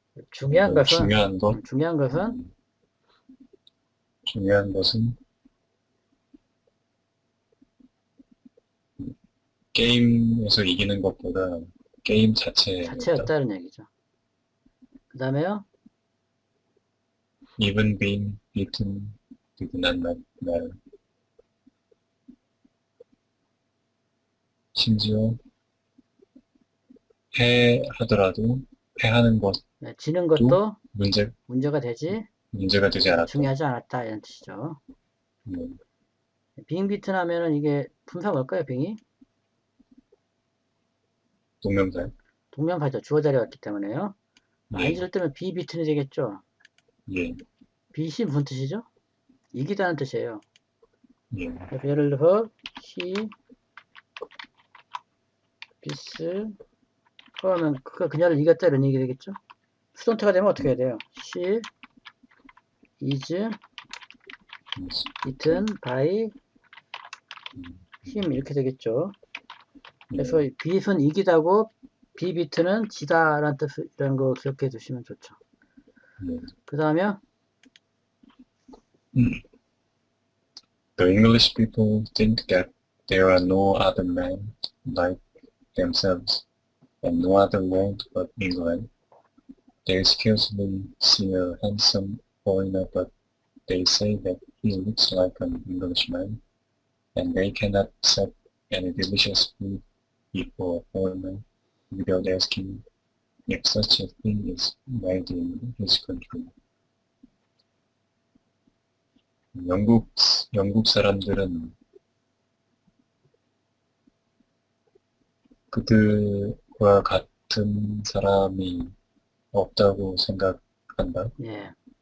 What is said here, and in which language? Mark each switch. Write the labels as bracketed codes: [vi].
[ko] 중요한 뭐 것은 중요한 것은 음, 중요한 것은 게임에서 이기는 것보다 게임 자체였다. 자체였다는 얘기죠. 그 다음에요. [en] Even being beaten did not matter. [ko] 심지어 패하더라도 패하는 것도 네, 지는 것도 문제, 문제가 되지 문제가 되지 않았다. 중요하지 않았다 이런 뜻이죠. 음, 빙 비튼 하면은 이게 품사 뭘까요? 빙이 동명사. 동명사죠. 주어 자리에 왔기 때문에요. 예, IG를 뜨면 비 비튼이 되겠죠. 예, 빛이 무슨 뜻이죠? 이기다는 뜻이에요. 예, 그래서 예를 들어서 [en] he beats [ko] 그러면 그녀를 이겼다 이런 얘기 되겠죠. 수동태가 되면 어떻게 해야 돼요? [en] she is beaten by him [ko] 이렇게 되겠죠. 그래서 beat은 이기다고 [en] be beaten [ko] 은 지다라는 뜻이라는 거 기억해 두시면 좋죠. 예. 그 다음에 [en] The English people think that there are no other men like themselves and no other world but England. They scarcely see a handsome foreigner, but they say that he looks like an Englishman, and they cannot accept any delicious food before a foreigner without asking if such a thing is made in his country. [ko] 영국 사람들은 그들과 같은 사람이 없다고 생각한다. 예,